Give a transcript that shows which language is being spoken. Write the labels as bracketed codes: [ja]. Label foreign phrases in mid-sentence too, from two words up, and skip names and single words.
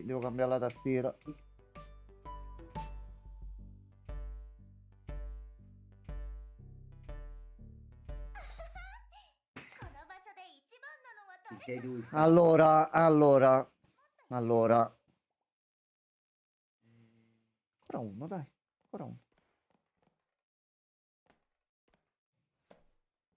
[it] Devo cambiare la tastiera. [ja] この場所で一番なのは [it] Ti [ja] 誰？ [it] chiedi lui. Allora. Ancora uno, dai. Ancora uno.